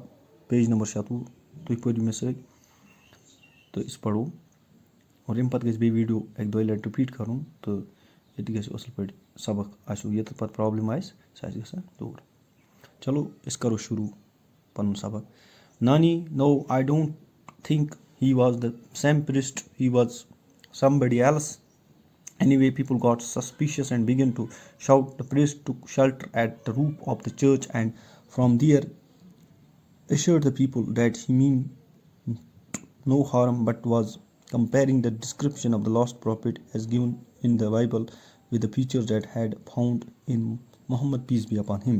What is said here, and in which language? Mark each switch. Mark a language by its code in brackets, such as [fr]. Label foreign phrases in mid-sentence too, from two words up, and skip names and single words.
[ks] پیج نمبر 96 تُہۍ پٔرِو مےٚ سۭتۍ تہٕ أسۍ پَرو اور اَمہِ پَتہٕ گژھِ بیٚیہِ ویٖڈیو 1-2 لَٹہِ رِپیٖٹ کَرُن تہٕ ییٚتہِ گژھِ اَصٕل پٲٹھۍ سبق آسیو ییٚتٮ۪تھ پَتہٕ پرٛابلِم آسہِ سُہ آسہِ گژھان دوٗر چلو أسۍ کَرو شروٗع پَنُن سبق نانی [en] no I don't think he was the same priest he was somebody else. Anyway, people got suspicious and began to shout. The priest took shelter at the roof of the church and from there assured the people that he meant no harm but was comparing the description of the lost prophet as given in the Bible with the features that had found in Muhammad, peace be upon him.